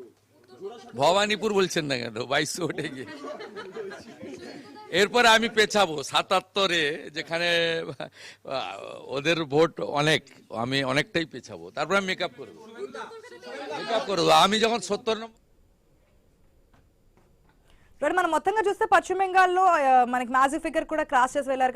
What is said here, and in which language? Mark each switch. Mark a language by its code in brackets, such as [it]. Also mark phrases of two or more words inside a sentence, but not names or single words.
[bn] ভবানীপুর বলছেন না কেন, 2200 ওঠে গিয়ে। এরপরে আমি পেছাবো 77-এ, যেখানে ওদের ভোট অনেক, আমি অনেকটাই পেছাবো, তারপরে আমি মেকআপ করবো। আমি যখন 70 নম্বর [te] మనం మొత్తంగా చూస్తే పశ్చిమ బెంగాల్లో మనకి [en] magic figure [te] కూడా క్రాస్ చేసి వెళ్ళారు.